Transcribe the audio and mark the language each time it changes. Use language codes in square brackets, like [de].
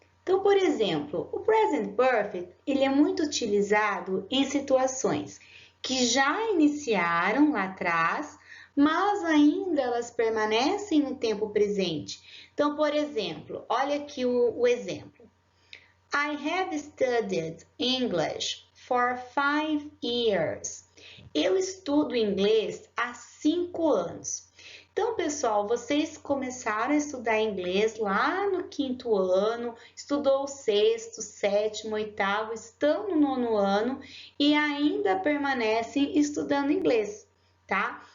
[pt] Então, por exemplo, o Present Perfect, ele é muito utilizado em situações que já iniciaram lá atrás, mas ainda elas permanecem no tempo presente. Então, por exemplo, olha aqui o exemplo. [en] I have studied English for 5 years. [pt] Eu estudo inglês há 5 anos. Então, pessoal, vocês começaram a estudar inglês lá no 5º ano, estudou o 6º, 7º, 8º, estão no 9º ano e ainda permanecem estudando inglês, tá?